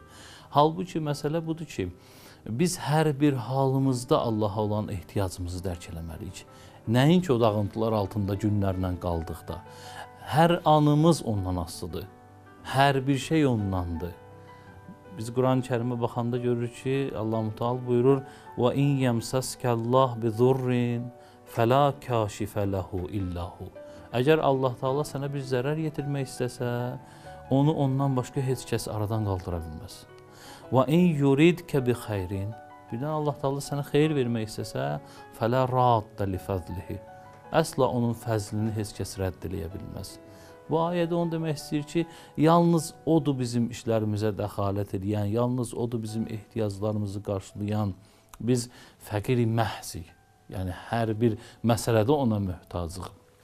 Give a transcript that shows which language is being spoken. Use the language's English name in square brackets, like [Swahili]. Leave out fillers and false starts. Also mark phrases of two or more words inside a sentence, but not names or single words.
[Azerbaijani] Halbuki məsələ budur ki, biz hər bir halımızda Allaha olan ehtiyacımızı dərk eləməliyik. Nəinki o dağıntılar altında günlərlə qaldıqda. Hər anımız ondan asılıdır. Hər bir şey ondandır. Biz Quran-ı Kərimə baxanda görürük ki, Allah-u Teala buyurur: [Arabic] وَاِنْ يَمْسَسْكَ اللّٰهِ بِذُرِّنْ فَلَا كَاشِفَ لَهُ اِلَّا هُ. [Azerbaijani] Əgər Allah Teala sənə bir zərər yetirmək istəsə, onu ondan başqa heç kəs aradan qaldıra bilməz. [Arabic] وَاِنْ يُرِدْكَ بِخَيْرٍ. [Azerbaijani] Birdən Allah Teala sənə xeyir vermək istəsə, [Arabic] فَلَا رَادَّ لِفَضْلِهِ. [Azerbaijani] Əsla onun fəzlini heç kəs rədd eləyə bilməz. Bu ayədə onu demək istəyir ki, yalnız odur bizim işlərimizə dəxalət edən, yalnız odur bizim ehtiyaclarımızı qarşılayan. Biz fəqir-i məhzik, yəni hər bir məsələdə ona möhtacıq.